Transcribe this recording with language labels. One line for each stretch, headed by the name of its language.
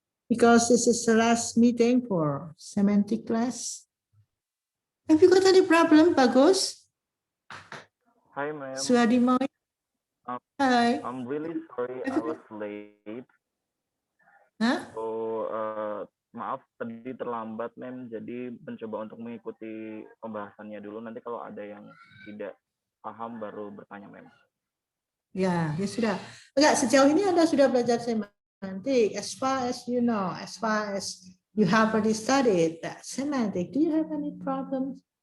English: Because this is the last meeting for semantic class. Have you got any problem, Bagus? Hi, ma'am. Suadimoy? Hi. I'm really sorry I was late. Huh?
Indonesian: So, maaf tadi terlambat, ma'am. Jadi mencoba untuk mengikuti pembahasannya dulu. Nanti kalau ada yang tidak paham baru bertanya, ma'am. Ya, ya sudah. Enggak, sejauh ini Anda sudah belajar semantik.
English: As far as you know, as far as you have already studied that semantic, do you have any problems?